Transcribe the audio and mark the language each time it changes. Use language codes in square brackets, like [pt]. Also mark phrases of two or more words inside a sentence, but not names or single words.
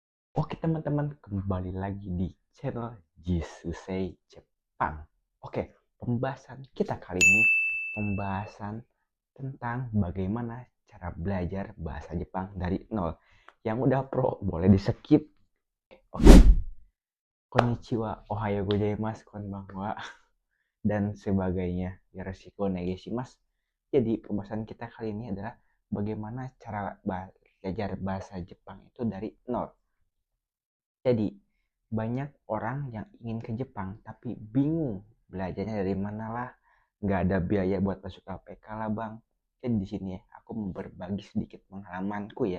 [id] Oke teman-teman, kembali lagi di channel Jisusei Jepang. Oke, pembahasan kita kali ini pembahasan tentang bagaimana cara belajar bahasa Jepang dari nol. Yang udah pro boleh di skip. Oke, [ja] こんにちは、おはようございます、こんばんは, [id] dan sebagainya. [ja] よろしくお願いします. [id] Jadi pembahasan kita kali ini adalah bagaimana cara belajar bahasa Jepang itu dari nol. Jadi, banyak orang yang ingin ke Jepang tapi bingung belajarnya dari mana lah. Nggak ada biaya buat masuk LPK lah bang. Jadi di sini aku mau berbagi sedikit pengalamanku ya.